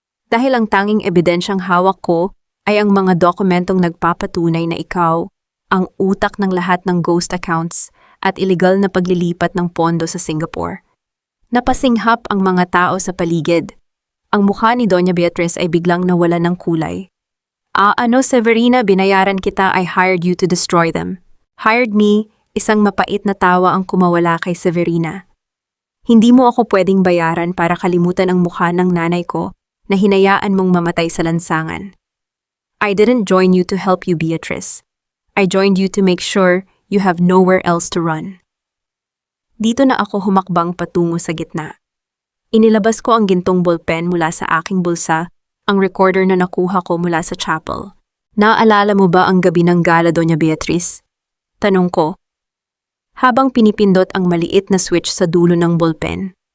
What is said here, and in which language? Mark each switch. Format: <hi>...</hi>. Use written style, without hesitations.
<tl>Dahil ang tanging ebidensyang hawak ko ay ang mga dokumentong nagpapatunay na ikaw ang utak ng lahat ng ghost accounts at illegal na paglilipat ng pondo sa Singapore. Napasinghap ang mga tao sa paligid. Ang mukha ni Doña Beatriz ay biglang nawala ng kulay.</tl> <en>Ano, Severina,</en> <tl>binayaran kita,</tl> <en>I hired you to destroy them. Hired me,</en> <tl>isang mapait na tawa ang kumawala kay Severina. Hindi mo ako pwedeng bayaran para kalimutan ang mukha ng nanay ko na hinayaan mong mamatay sa lansangan.</tl> <en>I didn't join you to help you, Beatriz. I joined you to make sure you have nowhere else to run.</en> <tl>Dito na ako humakbang patungo sa gitna. Inilabas ko ang gintong ballpen mula sa aking bulsa, ang recorder na nakuha ko mula sa chapel. Naaalala mo ba ang gabi ng gala, Doña Beatriz? Tanong ko, habang pinipindot ang maliit na switch sa dulo ng ballpen.</tl>